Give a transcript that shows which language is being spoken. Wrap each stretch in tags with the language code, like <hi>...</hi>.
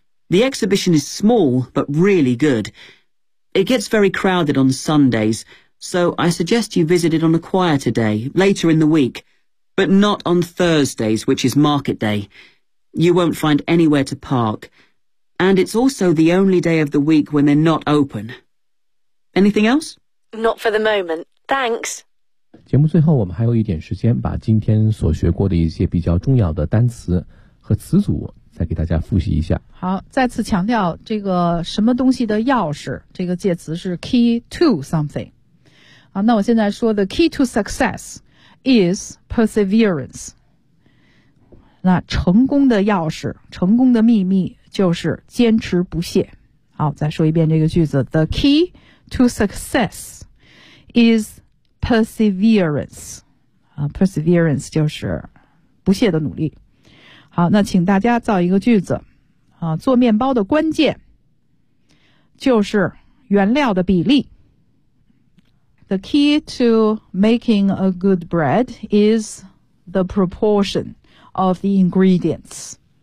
<en>The exhibition is small, but really good. It gets very crowded on Sundays, so I suggest you visit it on a quieter day, later in the week, but not on Thursdays, which is market day. You won't find anywhere to park. And it's also the only day of the week when they're not open. Anything else? Not for the moment. Thanks.</en> <zh>节目最后我们还有一点时间，把今天所学过的一些比较重要的单词和词组再给大家复习一下。好，再次强调这个什么东西的钥匙，这个介词是</zh> <en>key to something。</en> <zh>好，那我现在说的</zh> <en>key to success is perseverance。</en> <zh>那成功的钥匙，成功的秘密就是坚持不懈。好，再说一遍这个句子 ,</zh> <en>the key to success is perseverance。</en> <zh>Perseverance 就是不懈的努力。好，那请大家造一个句子。做面包的关键就是原料的比例。</zh> <en>The key to making a good bread is the proportion of the ingredients.</en>